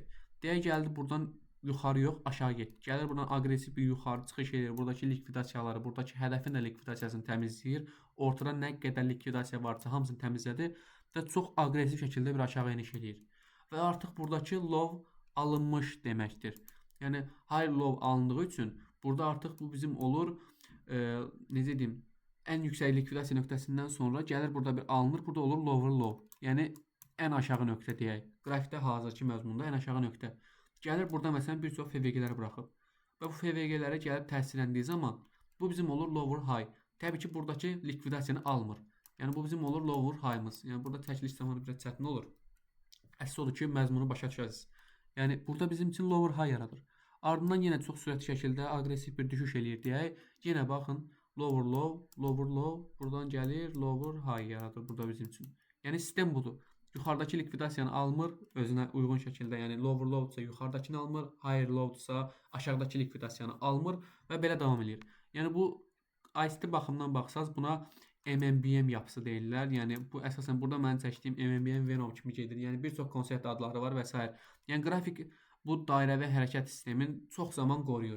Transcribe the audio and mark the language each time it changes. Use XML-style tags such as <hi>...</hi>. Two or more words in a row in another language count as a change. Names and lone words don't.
<az>Deyək gəldi buradan yuxarı yox, aşağı getdi. Gəlir buradan aqressiv bir yuxarı çıxış edir. Buradakı likvidasiyaları, buradakı hədəfin də likvidasiyasını təmizləyir. Ortada nə qədər likvidasiya varsa hamısını təmizlədi və çox aqressiv şəkildə bir aşağı eniş edir. Və artıq buradakı low alınmış deməkdir. Yəni</az> <en>high low</en> <az>alındığı üçün burada artıq bu bizim olur, necə deyim, ən yüksək likvidasiya nöqtəsindən sonra gəlir burada bir alınır. Burada olur</az> <en>lower low.</en> <az>Yəni ən aşağı nöqtə deyək. Qrafikdə hazırki məzmunda ən aşağı nöqtə. Gəlir burada məsələn bir çox FVG-ləri buraxıb. Və bu FVG-lərə gəlib təsirləndiyi zaman bu bizim olur</az> <en>lower high.</en> <az>Təbii ki, buradakı likvidasiyanı almır. Yəni bu bizim olur</az> <en>lower high-mız.</en> <az>Yəni burada təkliş zamanı biraz çətin olur. Əsas odur ki, məzmunu başa düşəsiniz. Yəni burada bizim üçün</az> <en>lower high</en> <az>yaradır. Ardından yenə çox sürətli şəkildə aqressiv bir düşüş eləyir deyək. Yenə baxın,</az> <en>lower low, lower low,</en> <az>buradan gəlir</az> <en>lower high</en> <az>yaradır burada bizim üçün. Yəni sistem budur. Yuxarıdakı likvidasiyanı almır özünə uyğun şəkildə, yəni</az> <en>lower low-dsa</en> <az>yuxarıdakını almır,</az> <en>higher low-dsa</en> <az>aşağıdakı likvidasiyanı almır və belə davam edir. Yəni bu ICT baxımdan baxsaz buna MMBM yapısı deyirlər. Yəni bu əsasən burada mənim çəkdiyim MMBM Venom kimi gedir. Yəni bir çox konsept adları var və s. Yəni qrafik bu dairəvi hərəkət sistemin çox zaman qoruyur.</az>